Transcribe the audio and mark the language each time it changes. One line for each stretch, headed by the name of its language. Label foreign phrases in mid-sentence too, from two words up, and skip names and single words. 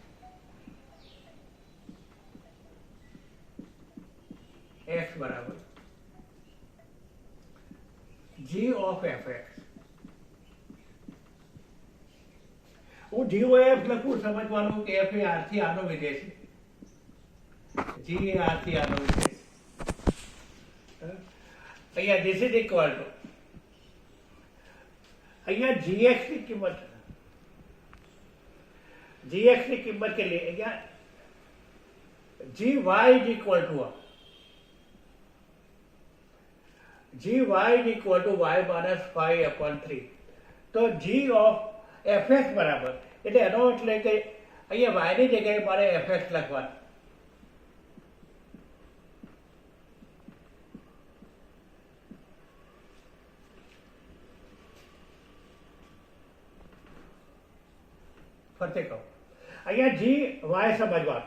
Gujarati: x બરાબર g of fx. હું GOF લખું સમજવાનું કે f એ r થી આનો વિધેય છે, g એ r થી આનો વિધેય છે. અહીંયા
English: this is equal to
Gujarati: અહીંયા gx ની કિંમત કેટલી?
English: અહીંયા gy is equal to y - 5/3.
Gujarati: તો g of fx બરાબર, એટલે એનો એટલે કે અહીંયા y ની જગ્યાએ મારે fx લખવાનું. ફરતે કહું, અહીંયા gy સમજવાનું.